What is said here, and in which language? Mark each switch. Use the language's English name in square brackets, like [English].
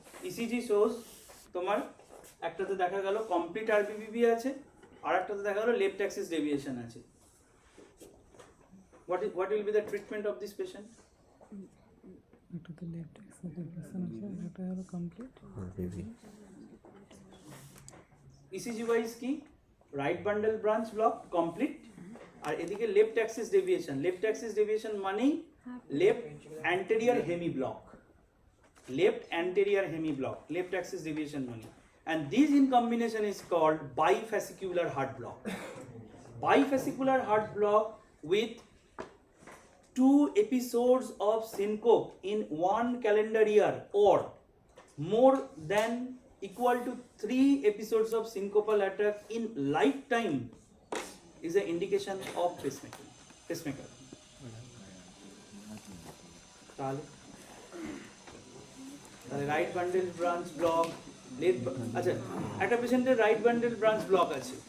[English] ECG shows [Bangla] তোমার একটাতে দেখা গেল কমপ্লিট আরপিপিবি আছে, আর একটাতে দেখা গেল লেফট অ্যাক্সিস ডেভিয়েশন আছে। [English] what will be the treatment of this patient? [Bangla] একটাতে লেফট এক্সেসিভেশন আছে, এটা হলো কমপ্লিট। ইসিজি ওয়াইজ কি right bundle branch block complete, আর এদিকে left Axis deviation. Left Axis deviation মানেই left anterior hemi block, left anterior hemi block, left Axis deviation মানে। [English] And this in combination is called bifascicular heart block. Bifascicular heart block with 2 episodes of syncope in one calendar year or more than equal to 3 episodes of syncopal attack in lifetime is an indication of pacemaker. [Bangla] তাহলে right bundle branch block, আচ্ছা একটা পেশেন্টের right bundle branch block আছে,